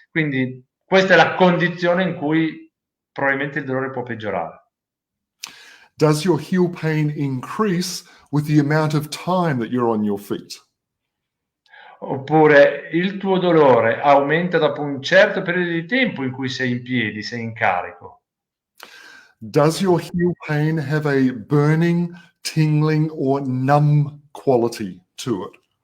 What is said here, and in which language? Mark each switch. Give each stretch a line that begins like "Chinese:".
Italian: Quindi questa è la condizione in cui probabilmente il dolore può peggiorare.
English: Does your heel pain increase with the amount of time that you're on your feet?
Italian: Oppure il tuo dolore aumenta dopo un certo periodo di tempo in cui sei in piedi, sei in carico?
English: Does your heel pain have a burning, tingling, or numb quality to it?